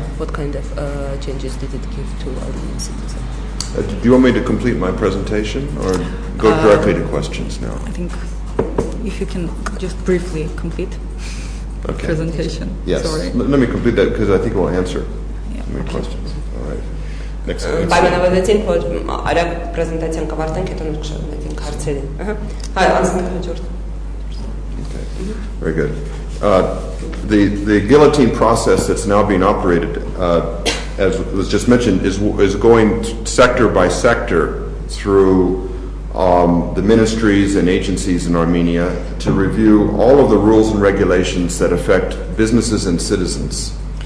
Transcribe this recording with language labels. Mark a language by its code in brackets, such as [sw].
[en] What kind of changes did it give to our citizens? Do you want me to complete my presentation or go directly to questions now? I think if you can just briefly complete presentation. Yes. Sorry. Let me complete that because I think it will answer my questions. All right. Next slide. [hy] Պայմանավորեցին, որ արագ պրեզենտացիան կավարտենք, հետո մենք կշարունակենք հարցերը։ Հայ, անցնենք հաջորդ։ [en] Okay. Very good. The guillotine process that's now being operated, as was just mentioned, is going sector by sector through the ministries and agencies in Armenia to review all of the rules and regulations that affect businesses and citizens.